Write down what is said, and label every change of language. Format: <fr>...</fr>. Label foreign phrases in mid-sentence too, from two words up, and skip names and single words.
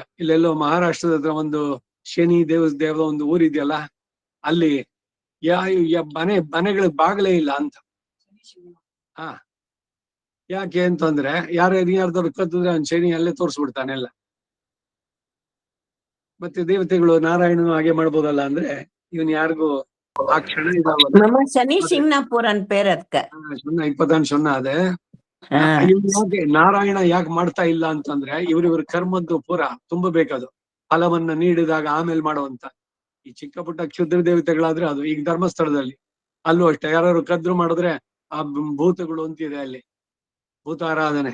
<kn>ಇಲ್ಲೆಲ್ಲೋ ಮಹಾರಾಷ್ಟ್ರದ ಹತ್ರ ಒಂದು ಶನಿ ದೇವದ ಒಂದು ಊರಿದೆಯಲ್ಲ, ಅಲ್ಲಿ ಮನೆಗಳ ಬಾಗಲೇ ಇಲ್ಲ ಅಂತ. ಯಾಕೆ ಅಂತಂದ್ರೆ ಯಾರ್ದವ್ರು ಕತ್ತಿದ್ರೆ ಅವ್ನು ಶನಿ ಅಲ್ಲೇ ತೋರಿಸ್ಬಿಡ್ತಾನೆ ಎಲ್ಲ. ಮತ್ತೆ ದೇವತೆಗಳು ನಾರಾಯಣನು ಹಾಗೆ ಮಾಡ್ಬೋದಲ್ಲ ಅಂದ್ರೆ ಇವನ್ ಯಾರಿಗೂ ಆ ಕ್ಷಣ</kn> <ta>சனி சிங்னாபூரன் பேர் அதுக்கு</ta> <kn>சொன்ன ಅದೇ ನಾರಾಯಣ ಯಾಕೆ ಮಾಡ್ತಾ ಇಲ್ಲ ಅಂತಂದ್ರೆ ಇವ್ರಿವ್ರ ಕರ್ಮದ್ದು ಪೂರ ತುಂಬಬೇಕದು. ಫಲವನ್ನ ನೀಡಿದಾಗ ಆಮೇಲೆ ಮಾಡುವಂತ. ಈ ಚಿಕ್ಕ ಪುಟ್ಟ ಕ್ಷುದ್ರ ದೇವತೆಗಳಾದ್ರೆ ಅದು. ಈಗ ಧರ್ಮಸ್ಥಳದಲ್ಲಿ ಅಲ್ಲೂ ಅಷ್ಟೇ, ಯಾರು ಕದ್ರು ಮಾಡಿದ್ರೆ ಆ ಭೂತಗಳು ಅಂತಿದೆ ಅಲ್ಲಿ, ಭೂತಾರಾಧನೆ.</kn>